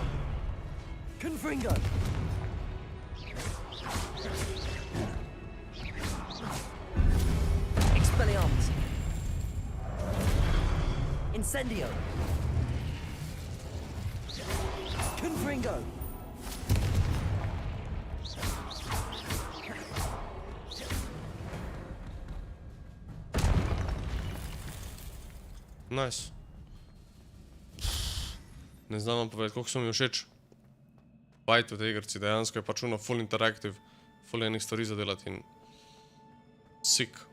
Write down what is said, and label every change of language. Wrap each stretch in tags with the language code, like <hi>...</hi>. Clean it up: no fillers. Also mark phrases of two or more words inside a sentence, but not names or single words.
<sl>Confringo! Expelliarmus! Incendio! Confringo! Nice. Ne znam vam povedati, koliko so mi všeč fight v tej igrci, dejansko je pač ono</sl> <en>full interactive,</en> <sl>full enih stvari za delati in sick.</sl>